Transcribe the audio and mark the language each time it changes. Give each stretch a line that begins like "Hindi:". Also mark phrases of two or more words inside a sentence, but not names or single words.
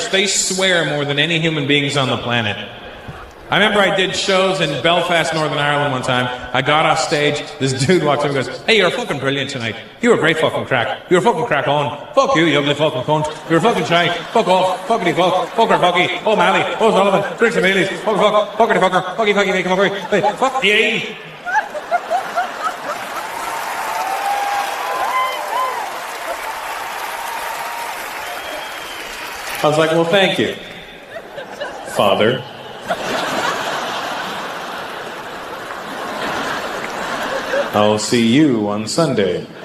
English: They swear more than any human beings on the planet. I remember I did shows in Belfast, Northern Ireland one time. I got off stage. This dude walks up and goes, hey, you're fucking brilliant tonight. You were a great fucking crack. You're a fucking crack on. Fuck you, you ugly fucking cunt. You're a fucking shy. Fuck off. Fuckity fuck. Fucker fucky. Oh, Mally. Oh, Sullivan. Drinks and Baileys. Fuck fuck. Fuckity fucker. Fucky fucky fucky fucky. Hey, fuck yay. I was like, well, thank you, Father. I'll see you on Sunday.